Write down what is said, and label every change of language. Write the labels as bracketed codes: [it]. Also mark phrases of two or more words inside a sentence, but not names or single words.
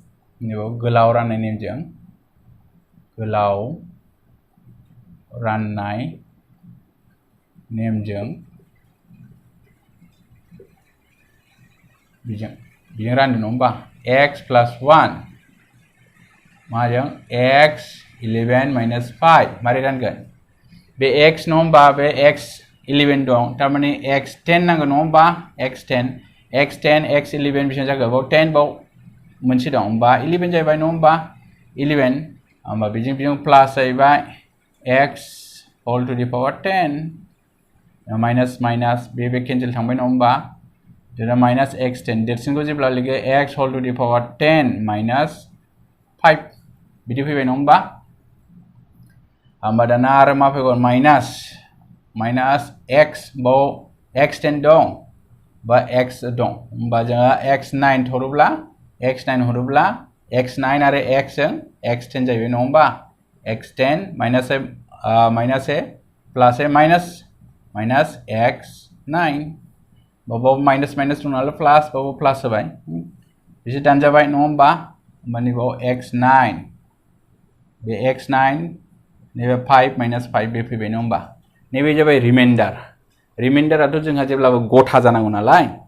[brx] बिजों रानदों नङा होमबा [en] x plus 1 [brx] माजों [en] x 11 minus 5 [brx] मारै रानगोन बे x नङा होमबा बे x11 दं थारमाने x10 नांगौ नङा होमबा x10 x11 बेसेबां जागोन बाव 10 बाव मोनसे दं होमबा 11 जाहैबाय नङा होमबा 11 होमबा बेजों प्लास जाहैबाय [en] x whole to the power 10 [brx] माइनास बे केन्सेल थांबाय नङा होमबा जेब्ला माइनास x10 देरसिनखौ जेब्ला लिरो [en] x whole to the power 10 minus 5 [brx] बिदि फैबाय नङा होमबा होमबा दाना आरो मा फैगोन माइनास x बाव x10 दं बा x दं होमबा जोङो x9 हरोब्ला x9 आरो x जों x10 जाहैबाय नङा होमबा [en] x10 minus a plus a minus x9 [brx] बाव माइनास दं नालाय बाव प्लास होबाय बिसोर दानजाबाय नङा होमबा होमबानि बाव x9 बे x9 नैबे [en] 5 minus 5 [brx] बे फैबाय नङा होमबा नैबे जाबाय रिमाइन्डाराथ' जोंहा जेब्लाबो गथा जानांगौ नालाय